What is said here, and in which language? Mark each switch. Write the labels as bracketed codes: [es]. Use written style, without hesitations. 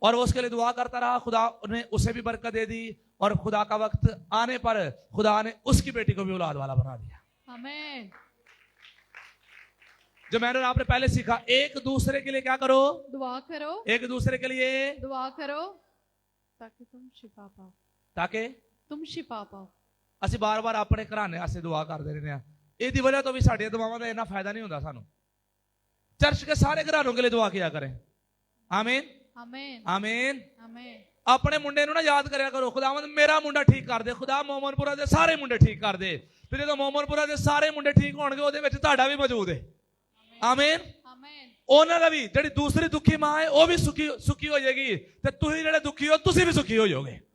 [hi] और वो उसके लिए दुआ करता रहा, खुदा ने उसे भी बरकत दे दी, और खुदा का वक्त आने पर खुदा ने उसकी बेटी को भी औलाद वाला बना दिया। आमीन। जो मैंने आपने पहले सीखा, एक दूसरे के लिए क्या करो? दुआ करो। एक दूसरे के लिए दुआ करो ताकि तुम शिफा पाओ, ताकि तुम शिफा पाओ। [pa] ਅਸੀਂ ਬਾਰ-ਬਾਰ ਆਪਣੇ ਘਰਾਣੇ ਵਾਸਤੇ ਦੁਆ ਕਰਦੇ ਰਹਿੰਦੇ ਆ, ਇਹਦੀ ਵਜ੍ਹਾ ਤੋਂ ਵੀ ਸਾਡੀਆਂ ਦੁਆਵਾਂ ਦਾ ਇੰਨਾ ਫਾਇਦਾ ਨਹੀਂ ਹੁੰਦਾ ਸਾਨੂੰ। [hi] चर्च के सारे घरानों के लिए दुआ किया करें। आमीन आमीन आमीन आमीन। [pa] अपने मुंडे ਨੂੰ ਨਾ ਯਾਦ ਕਰਿਆ ਕਰੋ, ਖੁਦਾਵੰਦ ਮੇਰਾ ਮੁੰਡਾ ਠੀਕ ਕਰ ਦੇ, ਖੁਦਾ ਮੋਮਨਪੁਰਾ ਦੇ ਸਾਰੇ ਮੁੰਡੇ ਠੀਕ ਕਰ ਦੇ। ਤੇ ਜਦੋਂ ਮੋਮਨਪੁਰਾ ਦੇ ਸਾਰੇ ਮੁੰਡੇ ਠੀਕ ਹੋਣਗੇ, ਉਹਦੇ ਵਿੱਚ ਤੁਹਾਡਾ ਵੀ ਮੌਜੂਦ ਹੈ। ਆਮੀਨ ਆਮੀਨ। ਉਹਨਾਂ ਦਾ ਵੀ, ਜਿਹੜੀ ਦੂਸਰੀ ਦੁਖੀ ਮਾਂ ਹੈ ਉਹ ਵੀ ਸੁਖੀ ਹੋ ਜਾਏਗੀ, ਤੇ ਤੁਸੀਂ ਜਿਹੜੇ ਦੁਖੀ ਹੋ ਤੁਸੀਂ ਵੀ ਸੁਖੀ ਹੋ ਜਾਓਗੇ।